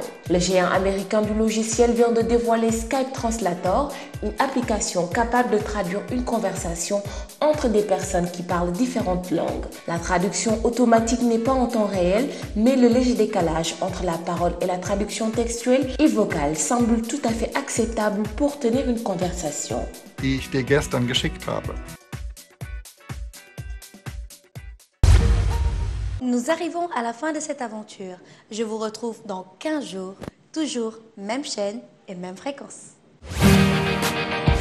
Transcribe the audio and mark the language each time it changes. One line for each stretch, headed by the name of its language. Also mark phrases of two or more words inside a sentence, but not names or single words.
French: Le géant américain du logiciel vient de dévoiler Skype Translator, une application capable de traduire une conversation entre des personnes qui parlent différentes langues. La traduction automatique n'est pas en temps réel, mais le léger décalage entre la parole et la traduction textuelle et vocale semble tout à fait acceptable pour tenir une conversation.
German: Die ich dir gestern geschickt habe.
French: Nous arrivons à la fin de cette aventure. Je vous retrouve dans 15 jours, toujours même chaîne et même fréquence.